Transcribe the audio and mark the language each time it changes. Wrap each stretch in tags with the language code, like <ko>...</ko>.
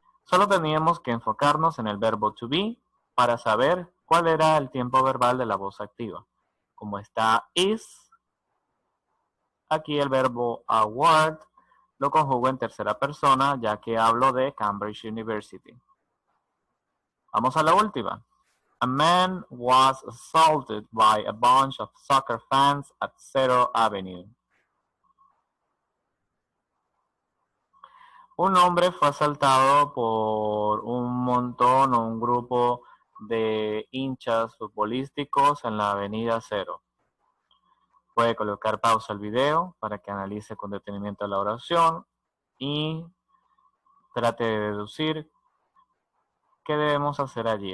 <es>Solo teníamos que enfocarnos en el verbo to be para saber cuál era el tiempo verbal de la voz activa. Como está is, aquí el verbo award lo conjugo en tercera persona, ya que hablo de Cambridge University. Vamos a la última.</es> <en>A man was assaulted by a bunch of soccer fans at Cedar Avenue.</en> <es>Un hombre fue asaltado por un montón o un grupo de hinchas futbolísticos en la avenida Cero. Puede colocar pausa al video para que analice con detenimiento la oración y trate de deducir qué debemos hacer allí.</es>